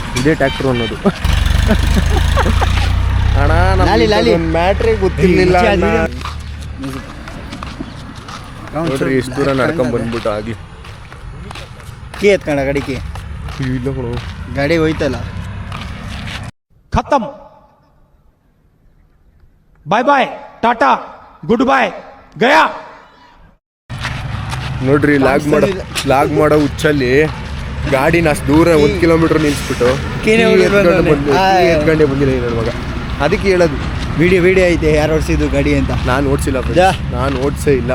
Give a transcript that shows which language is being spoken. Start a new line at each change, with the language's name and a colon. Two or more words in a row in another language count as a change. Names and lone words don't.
Kannada: ಇದೇ ಟ್ರ್ಯಾಕ್ಟರ್ ಅನ್ನೋದು. ಅಣ್ಣ ನಮ್ಗೆ ಮ್ಯಾಟ್ರೇ ಗೊತ್ತಿರ್ಲಿಲ್ಲ. ನೋಡ್ರಿ ಎಷ್ಟು ದೂರ ನಡ್ಕೊಂಡ್ ಬಂದ್ಬಿಟ್ಟು ಆಗ್ಲಿ. ಕೀ ಎತ್ಕೊಂಡ ಗಾಡಿಗೆ. ಇಲ್ಲ ಕಣೋ, ಗಾಡಿ ಹೋಯ್ತಲ್ಲ.
Hindi: खत्म,
English: bye bye,
Hindi: टाटा,
English: good bye,
Hindi: गया.
Kannada: ನೋಡ್ರಿ ಲಾಗ್ ಮಾಡೋ ಹುಚ್ಚಲ್ಲಿ ಗಾಡಿನ ಅಷ್ಟು ದೂರ 1 ಕಿಲೋಮೀಟರ್ ನಿಲ್ಸ್ಬಿಟ್ಟು ಎತ್ಕೊಂಡೆ ಬಂದಿಲ್ಲ ನನ್ನ ಮಗ. ಅದಕ್ಕೆ ಹೇಳೋದು ವಿಡಿಯೋ ಐತೆ ಯಾರು ಓಡಿಸಿದ್ದು ಗಾಡಿ ಅಂತ. ನಾನು ಓಡಿಸಿಲ್ಲ, ನಾನು ಓಡಿಸೇ ಇಲ್ಲ.